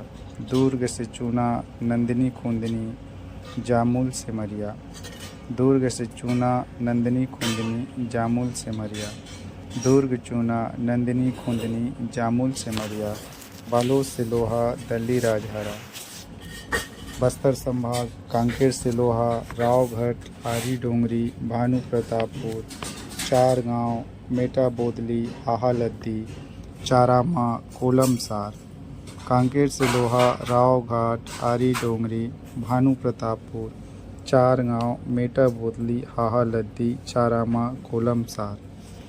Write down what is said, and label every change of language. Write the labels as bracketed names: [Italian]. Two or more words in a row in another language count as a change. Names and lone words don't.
[Chhattisgarhi] दुर्ग से चूना नंदिनी खूंदनी, जामुल से मरिया। दुर्ग चूना नंदिनी खूंदनी, जामुल से मरिया। बालोद से लोहा, दल्ली राजहरा। बस्तर संभाग कांकेर से लोहा, रावघाट, आरी डोंगरी, भानु प्रतापपुर, चार गांव, मेटा बोदली, हाहा लद्दी, चारामा, कोलमसार। कांकेर से लोहा, रावघाट, आरी डोंगरी, भानु प्रतापपुर, चार गांव, मेटा बोदली, हाहा लद्दी, चारामा, कोलमसार।